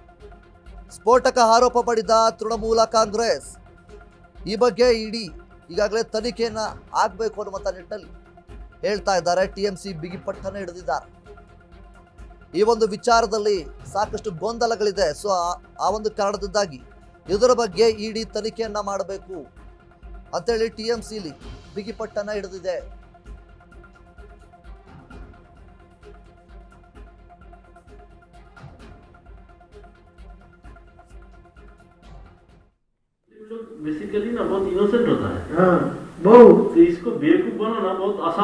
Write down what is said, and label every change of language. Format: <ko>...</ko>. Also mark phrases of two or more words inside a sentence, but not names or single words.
<kn>ಸ್ಫೋಟಕ ಆರೋಪ ಮಾಡಿದ ತೃಣಮೂಲ ಕಾಂಗ್ರೆಸ್ ಈ ಬಗ್ಗೆ ಇಡಿ ಈಗಾಗಲೇ ತನಿಖೆಯನ್ನ ಆಗಬೇಕು ಅನ್ನುವಂಥ ನಿಟ್ಟಿನಲ್ಲಿ ಹೇಳ್ತಾ ಇದ್ದಾರೆ. ಟಿಎಂಸಿ ಬಿಗಿಪಟ್ಟನ್ನ ಹಿಡಿದಿದ್ದಾರೆ. ಈ ಒಂದು ವಿಚಾರದಲ್ಲಿ ಸಾಕಷ್ಟು ಗೊಂದಲಗಳಿದೆ. ಸೊ ಆ ಒಂದು ಕಾರಣದಿಂದಾಗಿ ಇದರ ಬಗ್ಗೆ ಇಡಿ ತನಿಖೆಯನ್ನ ಮಾಡಬೇಕು ಅಂತೇಳಿ ಟಿಎಂಸಿಲಿ ಬಿಗಿಪಟ್ಟನ್ನ ಹಿಡಿದಿದೆ.</kn> <hi>बेसिकली ना बहुत इनोसेंट होता है। हाँ, बहुत। तो इसको बेवकूफ बनाना बहुत आसान</hi>